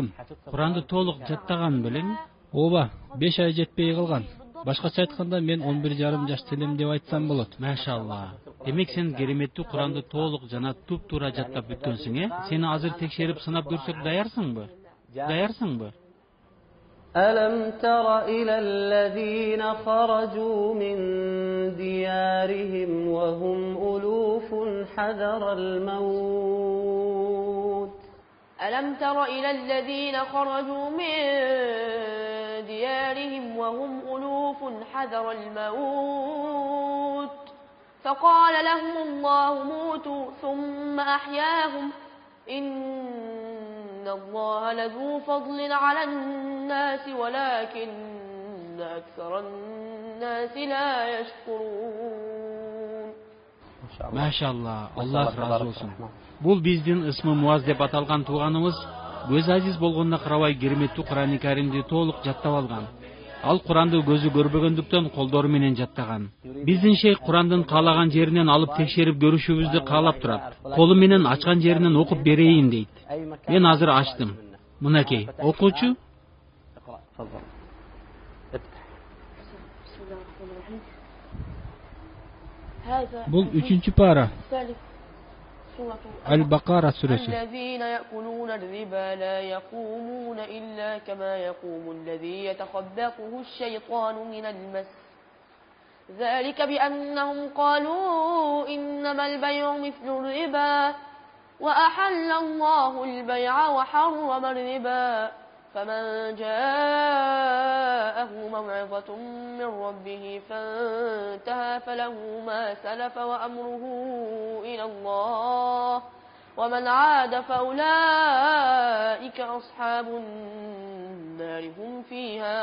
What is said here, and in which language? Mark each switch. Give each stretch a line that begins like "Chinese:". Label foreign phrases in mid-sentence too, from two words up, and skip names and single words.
Kyrgyz: Куранды толук жаттаган белең? Ооба, 5 ай жетпей калган. Башкача айтканда мен 11,5 жашта элем деп айтсам болот. Машалла. Демек сен кереметтүү Куранды толук жана туп-туура жаттап бүткөнсүң, Сени азыр текшерип сынап көрсөк даярсыңбы? Даярсыңбы?
Arabic: ألم تر إلى الذين خرجوا من ديارهم وهم ألوف حذر الموت ألم تر إلى الذين خرجوا من ديارهم وهم ألوف حذر الموت فقال لهم الله موتوا ثم أحياهم إن الله لذو فضل على الناس ولكن أكثر الناس لا يشكرون.
Kyrgyz: Машалла, Аллах разы болсун. Бул биздин ысмы Муаз деп аталган тууганыбыз көз азиз болгонуна карабай кереметтүү Куран-ы Каримди толук жаттап алган. Ал Куранды көзү көрбөгөндүктөн колдору менен жаттаган. Биздин шейх Курандын каалаган жеринен алып текшерип көрүшүбүздү каалап турат. Колу менен ачкан жеринен окуп берейин дейт. Мен азыр ачтым. Мынакей, окуучу. Бул 3-чү пара. Аль-Бакара сүрөсү.
Arabic: الذين يأكلون الربا لا يقومون إلا كما يقوم الذي يتخبطه الشيطان من المس ذلك بأنهم قالوا إنما البيع مثل الربا وأحل الله البيع وحرم الربا فمن جاءه موعظة من ربه فانتهى فله ما سلف وأمره إلى الله ومن عاد فأولئك أصحاب النار هم فيها خالدون.